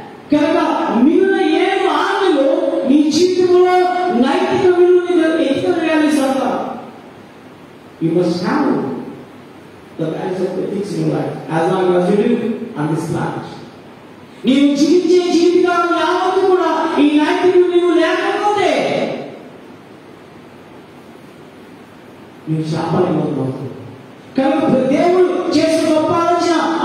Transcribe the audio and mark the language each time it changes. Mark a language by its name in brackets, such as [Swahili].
[Telugu] కనుక మిగిలిన 7 ఆజ్ఞలు నీ జీవితంలో నైతిక విలువని ఎత్తుకొని sir. [English] You must have the values of ethics in your life as long as you live on this planet. [Telugu] నీవు జీవించే జీవితాలు యావత్తు కూడా ఈ నైతిక విలువ లేకపోతే నీవు శాపాలైపోతున్నావు. కనుక దేవుడు చేసిన గొప్ప ఆలోచన